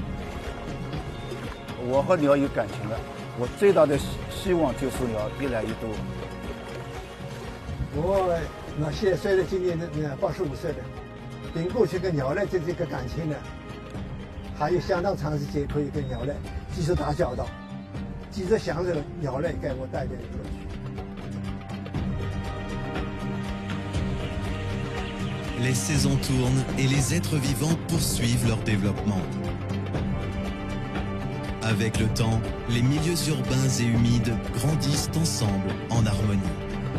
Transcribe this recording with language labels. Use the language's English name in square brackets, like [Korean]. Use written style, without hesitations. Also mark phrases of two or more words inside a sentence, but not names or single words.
[Chinese] 我和鸟有感情了，我最大的希望就是鸟越来越多。我现在虽然今年85岁了，跟过去跟鸟类的这个感情呢，还有相当长时间可以跟鸟类继续打交道，继续享受鸟类给我带来的乐趣。 [French] Les saisons tournent et les êtres vivants poursuivent leur développement. Avec le temps, les milieux urbains et humides grandissent ensemble en harmonie.